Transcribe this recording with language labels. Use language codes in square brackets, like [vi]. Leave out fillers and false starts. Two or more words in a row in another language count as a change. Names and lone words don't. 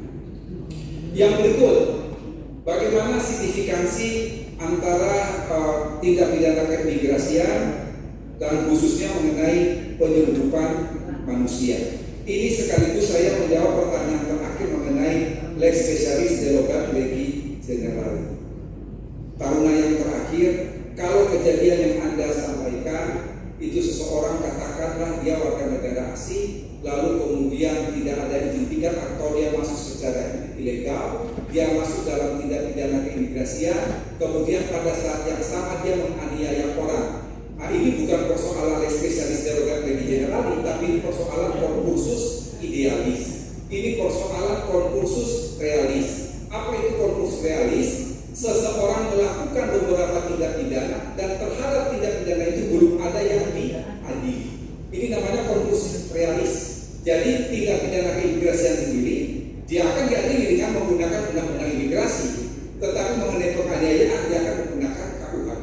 [id] Yang berikut, bagaimana signifikansi antara tindak pidana keimigrasian dan khususnya mengenai penyelundupan manusia. Ini sekaligus saya menjawab pertanyaan terakhir mengenai [la] lex specialis derogat legi generali. [id] Taruna yang terakhir, kalau kejadian yang Anda sampaikan itu seseorang katakanlah dia warga negara asing, lalu kemudian tidak ada izin tinggal atau dia masuk secara ilegal, dia masuk dalam tindak pidana keimigrasian, kemudian pada saat yang sama dia menganiaya orang. Nah, ini bukan persoalan [la] lex specialis derogat legi generali, [id] tapi ini persoalan [la] concursus idealis. [id] Ini persoalan [la] concursus realis. [id] Apa itu [la] concursus realis? [id] Seseorang melakukan beberapa tindak pidana dan terhadap tindak pidana itu belum ada yang diadili. Ini namanya [la] concursus realis. [id] Jadi tindak pidana keimigrasian sendiri dia akan diadili dengan menggunakan undang-undang imigrasi, tetapi mengenai penganiayaan dia akan menggunakan KUHP.